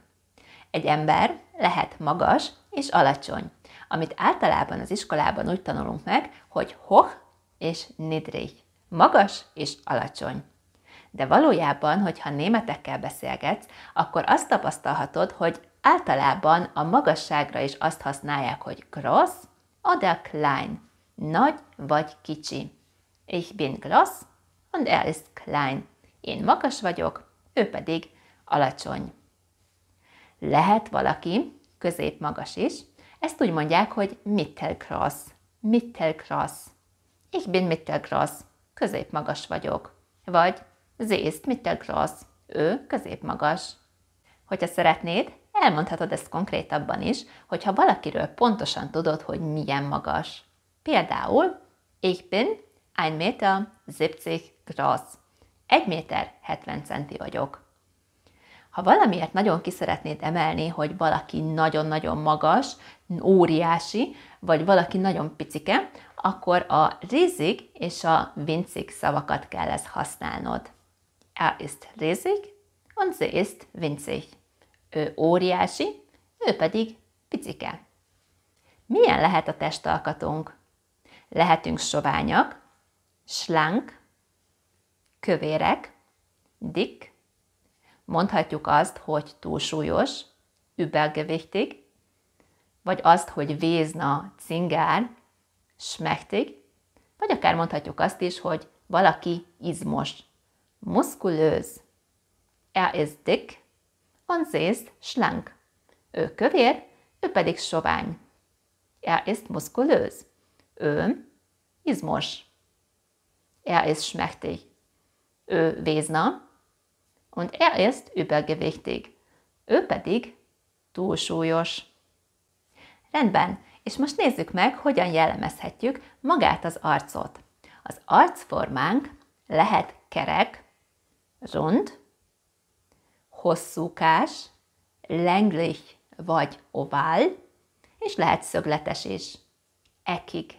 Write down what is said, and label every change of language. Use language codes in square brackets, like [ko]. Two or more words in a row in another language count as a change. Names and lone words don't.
[hu] Egy ember lehet magas és alacsony, amit általában az iskolában úgy tanulunk meg, hogy hoch és niedrig, magas és alacsony. De valójában, hogyha németekkel beszélgetsz, akkor azt tapasztalhatod, hogy általában a magasságra is azt használják, hogy [de] gross oder klein, [hu] nagy vagy kicsi. [de] Ich bin gross und er ist klein. [hu] Én magas vagyok, ő pedig alacsony. Lehet valaki középmagas is, ezt úgy mondják, hogy mittelgross, mittelgross. [de] Ich bin mittelgross, [hu] középmagas vagyok. Vagy [de] sie ist mittelgross, [hu] ő középmagas. Hogyha szeretnéd, elmondhatod ezt konkrétabban is, hogyha valakiről pontosan tudod, hogy milyen magas. Például, [de] ich bin 1,70 m groß, 1,70 m vagyok. [hu] Ha valamiért nagyon ki szeretnéd emelni, hogy valaki nagyon-nagyon magas, óriási, vagy valaki nagyon picike, akkor a riesig és a winzig szavakat kell ezt használnod. [de] Er ist riesig und sie ist winzig. [hu] Ő óriási, ő pedig picike. Milyen lehet a testalkatunk? Lehetünk soványak, schlank, kövérek, dick, mondhatjuk azt, hogy túlsúlyos, übergewichtig, vagy azt, hogy vézna, cingár, schmächtig, vagy akár mondhatjuk azt is, hogy valaki izmos, muskulös. [de] Er ist dick und sie ist schlank. [hu] Ő kövér, ő pedig sovány. [de] Er ist muskulös. [hu] Ő izmos. [de] Er ist schmächtig. [hu] Ő vézna, [de] und er ist übergewichtig. [hu] Ő pedig túlsúlyos. Rendben, és most nézzük meg, hogyan jellemezhetjük magát az arcot. Az arcformánk lehet kerek, rund, hosszúkás, länglich vagy ovál, és lehet szögletes is, eckig.